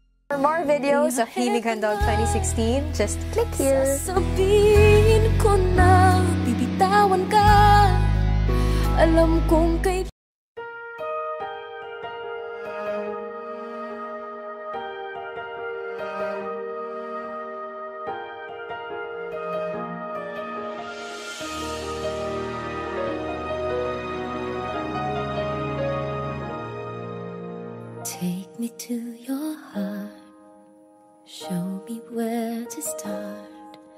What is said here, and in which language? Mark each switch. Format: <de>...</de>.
<en>For more videos of Himig Handog 2016, just click here.</en> <tl>Sasabihin ko na bibitawan ka. Alam kong kay</tl> <en>take me to your heart, show me where to start.</en>